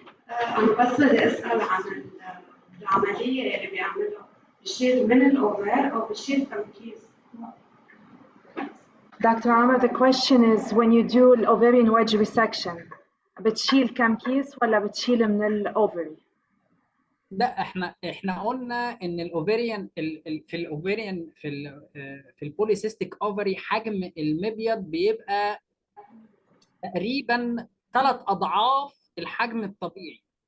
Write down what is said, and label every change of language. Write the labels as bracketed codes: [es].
[ar] أنا بس بدي أسأل عن العملية اللي بيعملها، بشيل من الأوفر أو بشيل تمكيس؟ [en] Dr. Amr, the question is when you do an ovarian wedge resection, [ar] بتشيل كم كيس ولا بتشيل من الأوفري؟ ده احنا قلنا ان الاوفريان في الاوفريان في البوليسيستيك اوفري حجم المبيض بيبقى تقريبا 3 أضعاف الحجم الطبيعي.